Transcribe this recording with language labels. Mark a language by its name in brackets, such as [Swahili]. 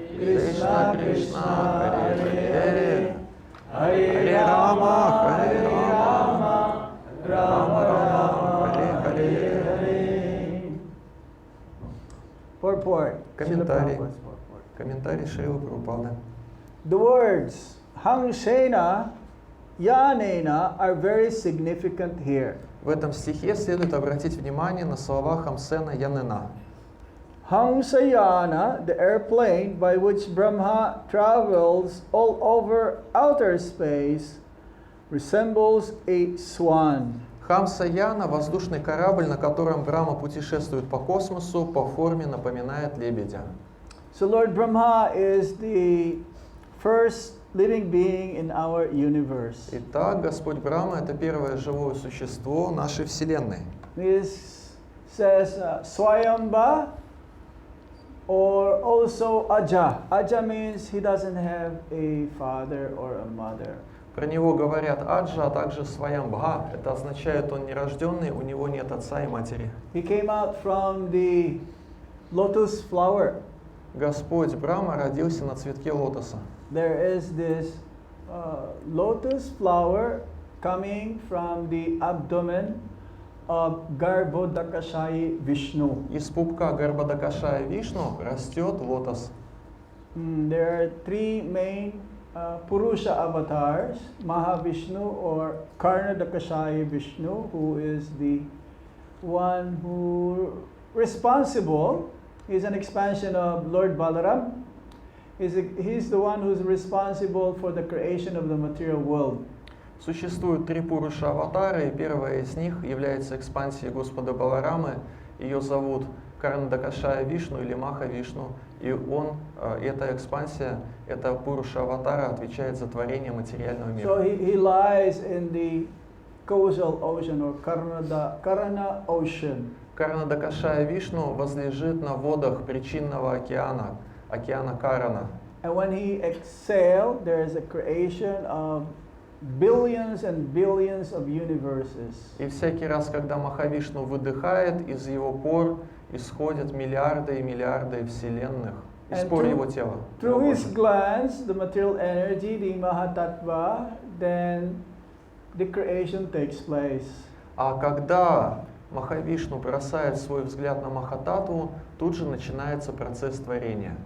[Sanskrit] Krishna Krishna Hare Hare, Hare Rama, Hare Rama, Rama Rama, Hare Hare. [English] Purport. [Russian] Комментарий. [English] Srila Prabhupada's purport. [Russian] Комментарий Шрилы Прабхупады. [English] The words Hamsena, Yanena are very significant here. [Russian] В этом стихе следует обратить внимание на слова Хамсена Янена. [English] Hamsayana, the airplane by which Brahma travels all over outer space, resembles a swan. [Russian] Хамса Яна, воздушный корабль, на котором Брахма путешествует по космосу, по форме напоминает лебедя. [English] So Lord Brahma is the first living being in our universe. [Russian] Итак, Господь Брахма — это первое живое существо нашей Вселенной. [English] This says Swayambha or also Aja. Aja means he doesn't have a father or a mother. [Russian] Про него говорят Аджа, а также Сваямбха. Это означает, он нерожденный, у него нет отца и матери. [English] He came out from the lotus flower. [Russian] Господь Брахма родился на цветке лотоса. [English] There is this lotus flower coming from the abdomen of Garbhodakashayi Vishnu. [Russian] Из пупка Гарбадакашая Вишну растет лотос. [English] There are three main Purusha avatars, Mahavishnu or Karnadakashayi Vishnu, who is the one who responsible. He's an expansion of Lord Balaram. He's the one who's responsible for the creation of the material world. [Russian] Существует три Пуруша аватара, и первая из них является экспансией Господа Баларамы. Ее зовут Карнадакашая Вишну или Маха Вишну. И он, эта экспансия, эта Пуруша аватара отвечает за творение материального мира. [English] So he lies in the causal ocean or Karana ocean. [Russian] Карнадакашая Вишну возлежит на водах причинного океана, океана Карана. [English] And when he exhaled, there is a creation of billions and billions of universes. [Russian] И всякий раз, когда Махавишну выдыхает, из его пор исходят миллиарды и миллиарды вселенных, из [English] And [Russian] пор его тела. [English] Through his glance, the material energy, the Mahatattva, then the creation takes place. [Russian] А когда Махавишну бросает свой взгляд на Махататтву, тут же начинается процесс творения.